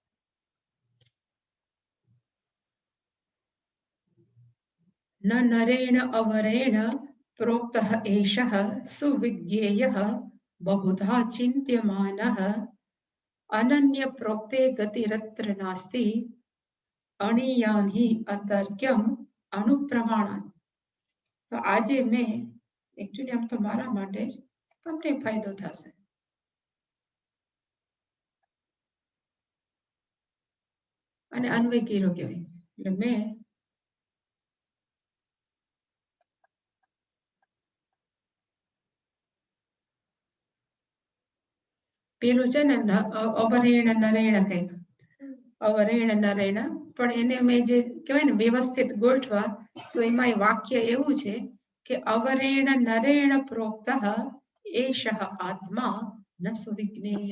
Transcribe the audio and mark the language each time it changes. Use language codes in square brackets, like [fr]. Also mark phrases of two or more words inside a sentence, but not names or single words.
[sa] ન નરેણ અવરેણ પ્રોક્તઃ એષઃ સુવિજ્ઞેયઃ बहुधा चिन्त्यमानः अनन्य प्रोक्ते गतिरत्र नास्ति अणीयान हि अतर्क्यम अनुप्रमाणात्. [gu] तो આજે મેં એકચ્યુઅલી આમ તો મારા માટે જ તમને ફાયદો થશે. અને અન્વય કર્યો કહેવાય. એટલે મેં પેલું છે ને [sa] અવરેણ નરેણ [gu] કંઈક [sa] અવરેણ નરેણ, [gu] પણ એને મેં જે કહેવાય ને વ્યવસ્થિત ગોઠવા, તો એમાં વાક્ય એવું છે કે [sa] અવરેણ નરેણ પ્રોક્તઃ એષઃ આત્મા ન સુવિજ્ઞેય.